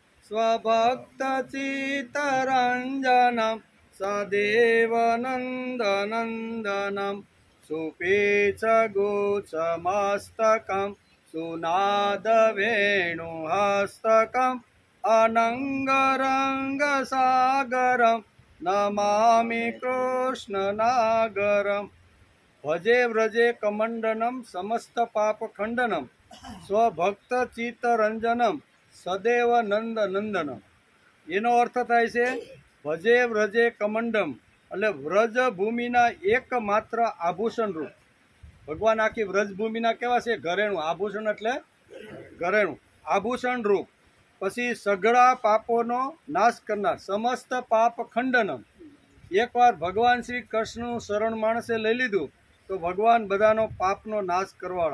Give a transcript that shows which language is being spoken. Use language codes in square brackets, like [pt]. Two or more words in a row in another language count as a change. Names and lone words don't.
[sa] स्वभक्तचित्तरंजनम सदेव नंदनंदनम सुपेच गोचमस्तकम सुनाद वेणुहस्तकम अनंगरंगसागरम नमामि कृष्णनागरम। भजे व्रजे कमंडनम समस्त पाप खंडनम स्वभक्त चित्तरंजनम सदैव नंद नंदनम। [gu] એનો અર્થ થાય છે [sa] भजे व्रजे कमंडम [gu] એટલે વ્રજ ભૂમિના એકમાત્ર આભૂષણ રૂપ ભગવાન આખી વ્રજ ભૂમિના કેવા છે ઘરેણું આભૂષણ એટલે ઘરેણું આભૂષણ રૂપ પછી સઘળા પાપોનો નાશ કરનાર [sa] સમસ્ત પાપ ખંડનમ। [gu] એકવાર ભગવાન શ્રી કૃષ્ણનું શરણ માણસે લઈ લીધું તો ભગવાન બધાનો પાપનો નાશ કરવાળા।